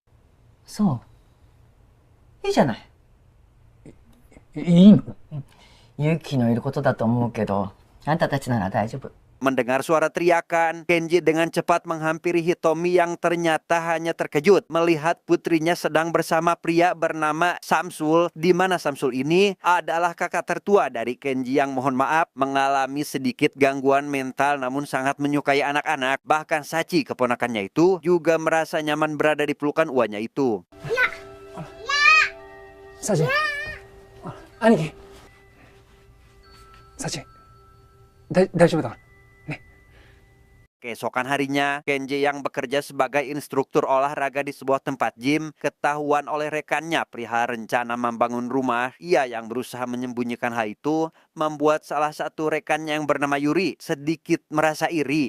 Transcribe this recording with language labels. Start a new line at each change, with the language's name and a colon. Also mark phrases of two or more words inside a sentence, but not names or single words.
Japanese: そう。いいじゃない。いいの？勇気のいることだと思うけど、あんたたちなら大丈夫。
Indonesian: Mendengar suara teriakan, Kenji dengan cepat menghampiri Hitomi yang ternyata hanya terkejut melihat putrinya sedang bersama pria bernama Samsul, di mana Samsul ini adalah kakak tertua dari Kenji yang mohon maaf mengalami sedikit gangguan mental namun sangat menyukai anak-anak. Bahkan Sachi, keponakannya itu, juga merasa nyaman berada di pelukan uanya itu.
Japanese: Sachi. Aniki. Sachi. 大丈夫だから。
Indonesian: Keesokan harinya, Kenji yang bekerja sebagai instruktur olahraga di sebuah tempat gym ketahuan oleh rekannya perihal rencana membangun rumah. Ia yang berusaha menyembunyikan hal itu membuat salah satu rekannya yang bernama Yuri sedikit merasa iri.